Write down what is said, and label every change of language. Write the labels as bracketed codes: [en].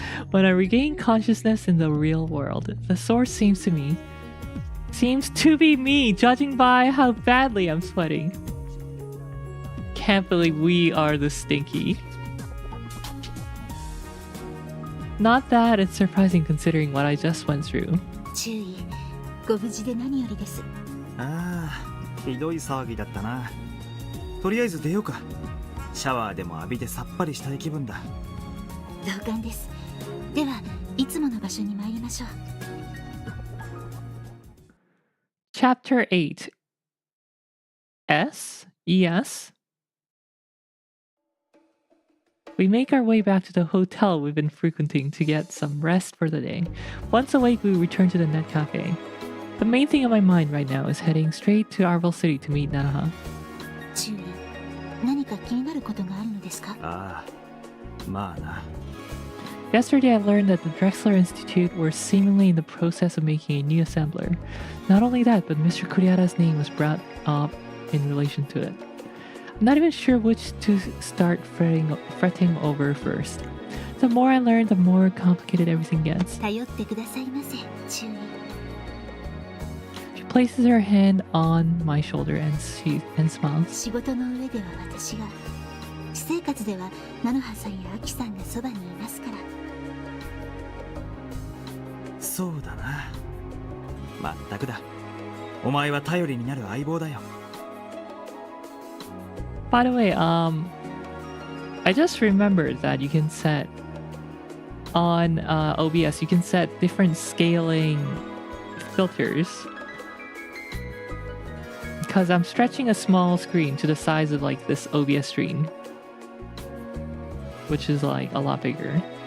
[en] When I regain consciousness in the real world, the source seems to be me, judging by how badly I'm sweating. Can't believe we are the stinky. Not that it's surprising considering what I just went through. [ja] 注意。ご無事で何よりです。ああ、ひどい騒ぎだったな。とりあえず出ようか。シャワーでも浴びてさっぱりしたい気分だ。同感です。では、いつもの場所に参りましょう。 [en] Chapter 8 S? ES? We make our way back to the hotel we've been frequenting to get some rest for the day. Once awake, we return to the net cafe. The main thing on my mind right now is heading straight to Arville City to meet Nanoha. [ja] 注意。何か気になることがあるのですか？ああ、まあな。 [en] Yesterday, I learned that the Drexler Institute were seemingly in the process of making a new assembler. Not only that, but Mr. Kuriara's name was brought up in relation to it. I'm not even sure which to start fretting over first. The more I learn, the more complicated everything gets. [ja] 頼ってくださいませ。注意。 [en] She places her hand on my shoulder and smiles. [ja] 仕事の上では私が、私生活では菜の葉さんやアキさんがそばにいますから。そうだな。まったくだ。お前は頼りになる相棒だよ。 [en] By the way, I just remembered that you can set on OBS, you can set different scaling filters. Because I'm stretching a small screen to the size of like this OBS screen, which is like a lot bigger.